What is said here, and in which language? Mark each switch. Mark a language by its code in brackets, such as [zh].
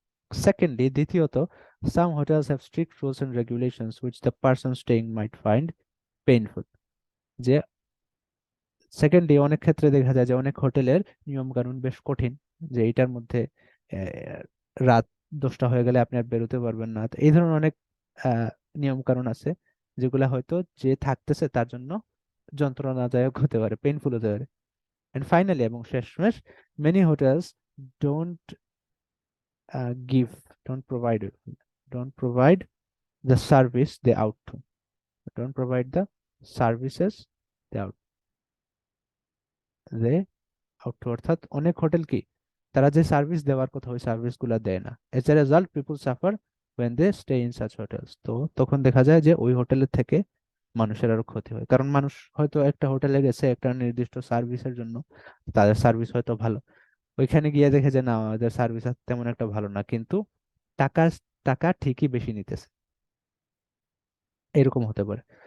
[bn] Secondly, দ্বিতীয়ত, [en] some hotels have strict rules and regulations which the person staying might find painful, [bn] যে secondly অনেক ক্ষেত্রে দেখা যায় যে অনেক হোটেলের নিয়ম কানুন বেশ কঠিন, যে এটার মধ্যে রাত 10টা হয়ে গেলে আপনি আর বেরোতে পারবেন না। তো এই ধরনের অনেক নিয়ম কানুন আছে, যেগুলা হয়তো যে থাকতেছে তার জন্য যন্ত্রণাদায়ক হতে পারে, পেইনফুল হতে পারে। [en] and finally, [bn] এবং শেষমেশ, [en] many hotels don't give don't provide don't provide the service they out to, don't provide the services they out they out to, [bn] অর্থাৎ অনেক হোটেল কি তারা যে সার্ভিস দেওয়ার কথা ওই সার্ভিস গুলা দেয় না। [en] as a result people suffer when they stay in such hotels, [bn] তো তখন দেখা যায় যে ওই হোটেলের থেকে মানুষের আরো ক্ষতি হয়, কারণ মানুষ হয়তো একটা হোটেলে গেছে একটা নির্দিষ্ট সার্ভিসের জন্য, তাদের সার্ভিস হয়তো ভালো, ওইখানে গিয়ে দেখে যে না ওদের সার্ভিস তেমন একটা ভালো না, কিন্তু টাকা টাকা ঠিকই বেশি নিতেছে, এরকম হতে পারে।